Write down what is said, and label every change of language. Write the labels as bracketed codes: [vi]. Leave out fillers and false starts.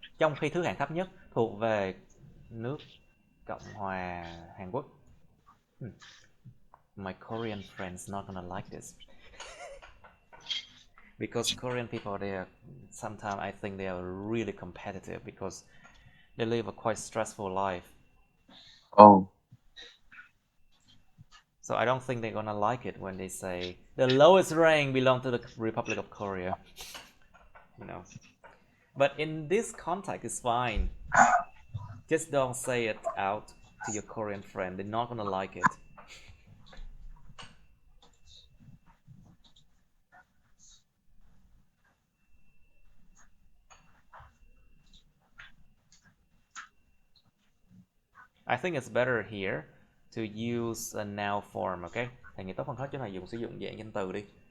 [vi] Trong khi thứ hạng thấp nhất thuộc về nước Cộng hòa Hàn Quốc. [en] My Korean friends not gonna like this. Because Korean people, sometimes I think they are really competitive because they live a quite stressful life. Oh. So I don't think they're gonna like it when they say the lowest rank belongs to the Republic of Korea. You know. But in this context, it's fine. Just don't say it out to your Korean friend. They're not gonna like it. I think it's better here to use a noun form, okay? [vi] Thầy nghĩ tốt hơn hết chỗ này sử dụng dạng danh từ đi.